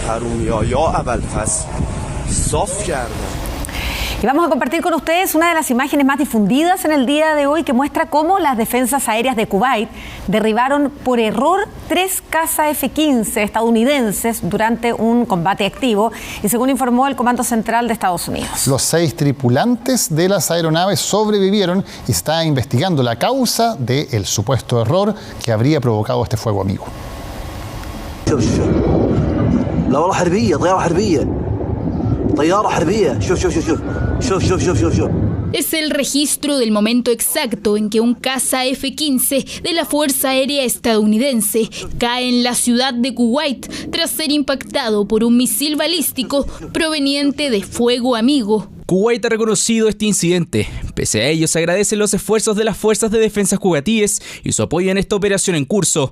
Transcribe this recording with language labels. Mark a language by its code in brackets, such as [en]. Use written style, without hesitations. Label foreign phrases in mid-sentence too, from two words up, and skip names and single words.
[es] Y vamos a compartir con ustedes una de las imágenes más difundidas en el día de hoy que muestra cómo las defensas aéreas de Kuwait derribaron por error 3 cazas F-15 estadounidenses durante un combate activo y según informó el Comando Central de Estados Unidos. Los 6 tripulantes de las aeronaves sobrevivieron y se está investigando la causa del supuesto error que habría provocado este fuego amigo. [ar] لا والله حربية طيارة حربية طيارة حربية شوف [es] Es el registro del momento exacto en que un caza F-15 de la Fuerza Aérea estadounidense cae en la ciudad de Kuwait tras ser impactado por un misil balístico proveniente de Fuego Amigo. Kuwait ha reconocido este incidente. Pese a ello, se agradecen los esfuerzos de las fuerzas de defensa kuwaitíes y su apoyo en esta operación en curso.